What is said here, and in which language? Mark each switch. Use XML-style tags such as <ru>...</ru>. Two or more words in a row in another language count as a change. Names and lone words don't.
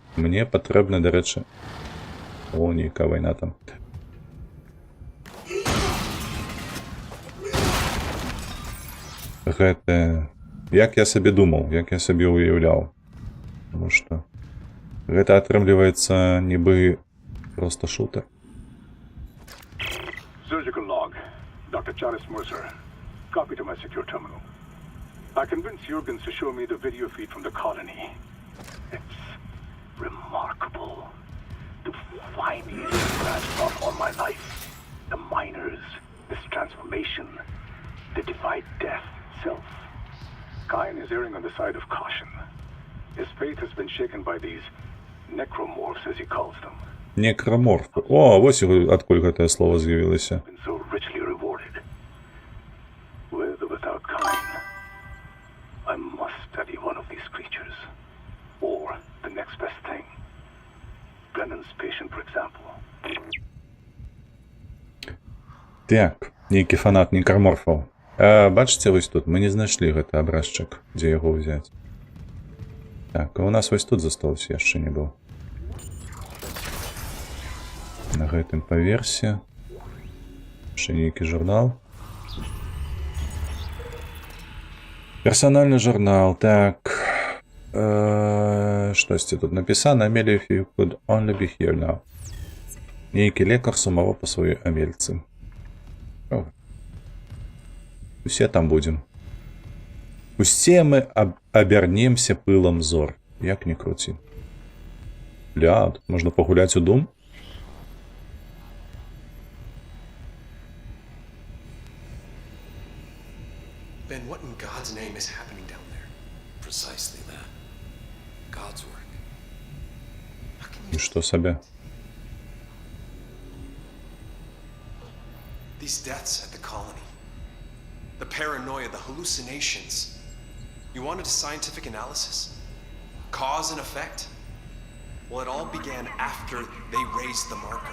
<be>Мне патрэбна, дарэчы... О, нейкая вайна там. Гэта... Як я сабе думаў, як я сабе уяўляў. Таму што... Гэта атрымліваецца нібы просто шутер.</be> <en>Surgical log. Dr. Charis Mercer. Copy to my secure terminal. I convinced Jurgens to show me the video feed from the colony. It's remarkable. To finally grasp up on my life. The miners, this transformation. They defy death itself. Kyan is erring on the side of caution. His faith has been shaken by these necromorphs, as he calls them.</en> <be>Некроморф. О, вось адкуль гэтае слово з'явілася.</be> <en>Been so richly rewarded. With or without Kyan, I must study one of these creatures. Or the next best thing. Brennan's patient, for example.</en> <be>Так, нейкі фанат некраморфаў. Бачыце, вось тут мы не знайшлі гэты абразчык, дзе яго ўзяць. Так, а у нас вось тут застаўся, яшчэ не быў. На гэтым паверсе. Яшчэ нейкі журнал. Персональны журнал, так. Штосьці тут напісана. Амелія,</be> <en>if you could only be here now.</en> <be>Нейкі лекар сумаваў па сваёй Амельцы. Усе там будем. Усе мы абярнемся пылам зор. Як не круці. Бля, тут можна пагуляць у дом.</be> <en>Ben, what in God's name is happening down there? Precisely that. God's work. How can</en> <be>І</be> <en>you...</en> <be>што сабе?</be> <en>These deaths at the colony. The paranoia, the hallucinations. You wanted a scientific analysis? Cause and effect? Well, it all began after they raised the marker.</en>